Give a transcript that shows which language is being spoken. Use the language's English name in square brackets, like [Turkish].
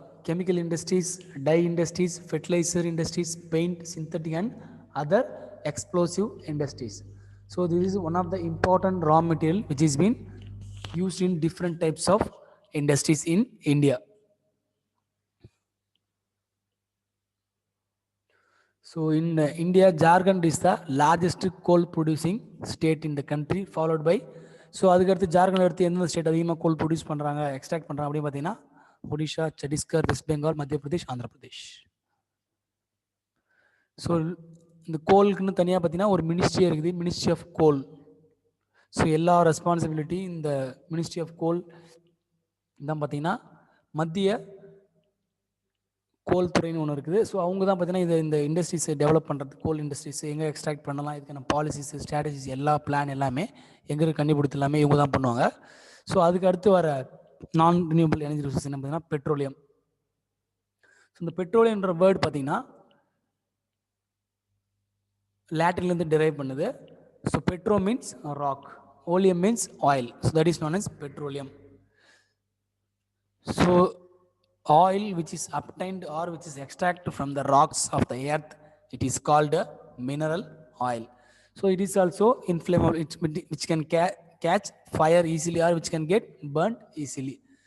[English] chemical industries, dye industries, fertilizer industries, paint, synthetic and other explosive industries. So this is one of the important raw material which is been used in different types of industries in India. So in India, Jharkhand is the largest coal producing state in the country, followed by, [Tamil] so அதுக்கடுத்து ஜார்க்கண்ட் அடுத்து எந்தெந்த state அதிகமாக கோல் produce பண்ணுறாங்க, extract பண்ணுறாங்க அப்படின்னு பார்த்தீங்கன்னா Odisha, Chhattisgarh, west Bengal, மத்திய Pradesh, Andhra Pradesh. So இந்த கோலுக்குன்னு தனியாக பார்த்தீங்கன்னா ஒரு மினிஸ்ட்ரி இருக்குது, மினிஸ்ட்ரி ஆஃப் கோல். ஸோ எல்லா ரெஸ்பான்சிபிலிட்டி இந்த மினிஸ்ட்ரி ஆஃப் கோல் தான் பார்த்தீங்கன்னா மத்திய கோல் துறைன்னு ஒன்று இருக்குது. ஸோ அவங்க தான் பார்த்தீங்கன்னா இந்த இண்டஸ்ட்ரீஸை டெவலப் பண்ணுறது, கோல் இண்டஸ்ட்ரீஸ் எங்கே எக்ஸ்ட்ராக்ட் பண்ணலாம், இதுக்கான பாலிசிஸ், ஸ்ட்ராட்டஜிஸ், எல்லா பிளான் எல்லாமே எங்கே கண்டுபிடித்து எல்லாமே இவங்க தான் பண்ணுவாங்க. ஸோ அதுக்கு அடுத்து வர நான் ரினியூவபிள் எனர்ஜி ரிசோர்ஸ் என்ன பார்த்தீங்கன்னா பெட்ரோலியம். ஸோ இந்த பெட்ரோலியம்ன்ற வேர்டு பார்த்தீங்கன்னா லாட்டின்லேருந்து டெரைவ் பண்ணுது. [English] So petro means rock, oleum means oil. So that is known as petroleum. So oil which is obtained or which is extracted from the rocks of the earth, it is called a mineral oil. So it is also inflammable, which can catch fire easily or which can get burnt easily.